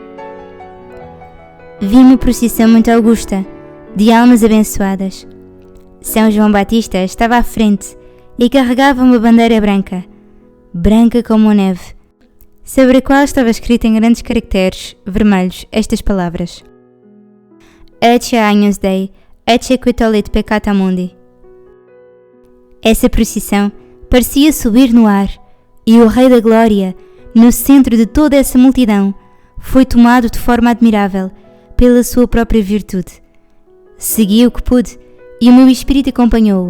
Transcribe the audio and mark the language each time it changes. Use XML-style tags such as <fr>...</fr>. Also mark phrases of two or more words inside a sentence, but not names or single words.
<pt>Vi uma procissão muito augusta, de almas abençoadas. São João Batista estava à frente e carregava uma bandeira branca, branca como a neve, sobre a qual estava escrita em grandes caracteres vermelhos estas palavras:</pt> <la>Ecce Agnus Dei, ecce qui tollit peccata mundi.</la> <pt>Essa procissão parecia subir no ar, e o Rei da Glória, no centro de toda essa multidão, foi tomado de forma admirável pela sua própria virtude. Segui o que pude, e o meu espírito acompanhou-o.</pt>